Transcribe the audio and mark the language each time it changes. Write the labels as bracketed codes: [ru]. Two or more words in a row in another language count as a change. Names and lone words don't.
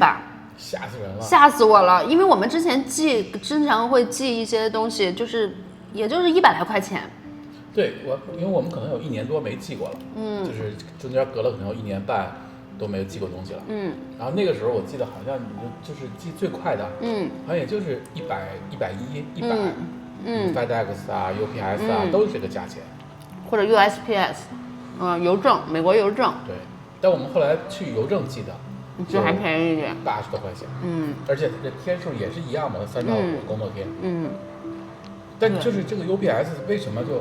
[zh] 嚇死人了，嚇死我了。因為我們之前經常會寄一些東西，也就是100來塊錢。對，因為我們可能有1年多沒寄過了，就是中間隔了可能有1年半都沒有寄過東西了，然後那個時候我記得好像就是寄最快的，好像也就是100、110、100，FedEx 啊、UPS 啊，都是這個價錢，或者 USPS，郵政，美國郵政。對，但我們後來去郵政寄的，就還便宜一點，80多塊錢，而且這天數也是一樣嘛，3到5工作天，但就是這個 UPS 為什麼就